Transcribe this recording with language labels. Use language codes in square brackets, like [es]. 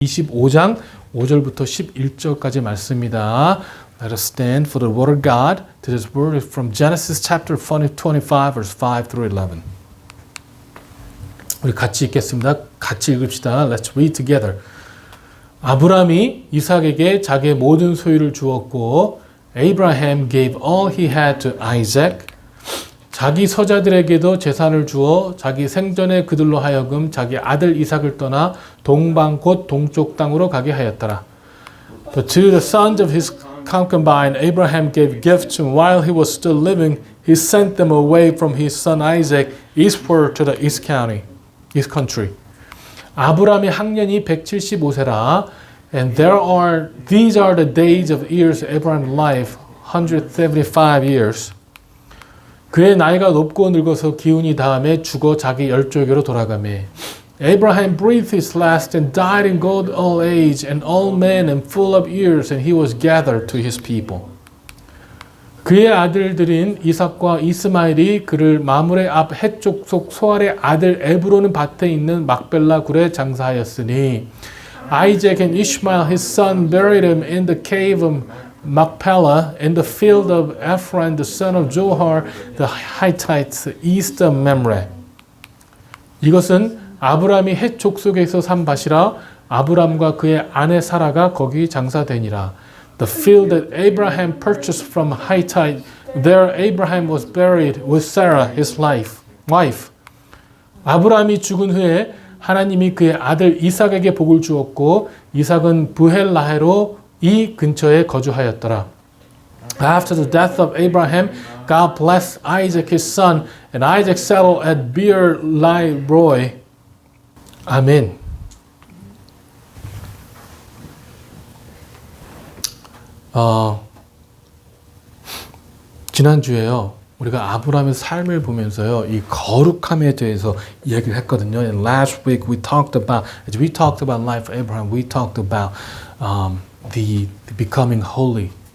[ko] 25장 5절부터 11절까지 말씀입니다. [en] Let us stand for the word of God. Today's word is from Genesis chapter 25 verse 5 through 11. [ko] 우리 같이 읽겠습니다. 같이 읽읍시다. [en] Let's read together. [ko] 아브라함이 이삭에게 자기의 모든 소유를 주었고 [en] Abraham gave all he had to Isaac. [ko] 자기 서자들에게도 재산을 주어 자기 생전에 그들로 하여금 자기 아들 이삭을 떠나 동방 곧 동쪽 땅으로 가게 하였더라. [en] But to the sons of his concubine Abraham gave gifts, and while he was still living, he sent them away from his son Isaac eastward to the east country. [ko] 아브라함의 학년이 175세라, [en] and these are the days of years of Abraham's life, 175 years. [ko] 그의 나이가 높고 늙어서 기운이 다함에 죽어 자기 열조에게로 돌아가매. [en] Abraham breathed his last and died in good old age, an old man and full of years, and he was gathered to his people. [ko] 그의 아들들인 이삭과 이스마엘이 그를 마므레 앞 해쪽 속 소알의 아들 에브로는 밭에 있는 막벨라 굴에 장사하였으니 [en] Isaac and Ishmael his son buried him in the cave of Machpelah in the field of Ephron the son of Zohar the Hittite east of Mamre. [ko] 이것은 아브람이 헷 족속에서 산 밭이라 아브람과 그의 아내 사라가 거기 장사되니라. [en] The field that Abraham purchased from Hittite, there Abraham was buried with Sarah his wife. [ko] 아브람이 죽은 후에 하나님이 그의 아들 이삭에게 복을 주었고 이삭은 부헬라헤로 이 근처에 거주하였더라. [en] After the death of Abraham, God blessed Isaac his son, and Isaac settled at Beer-lahai-roi. [ko] 아멘. 지난주에요. 우리가 아브라함의 삶을 보면서요. 이 거룩함에 대해서 이야기를 했거든요. [en] And last week as we talked about life of Abraham, we talked about the becoming holy.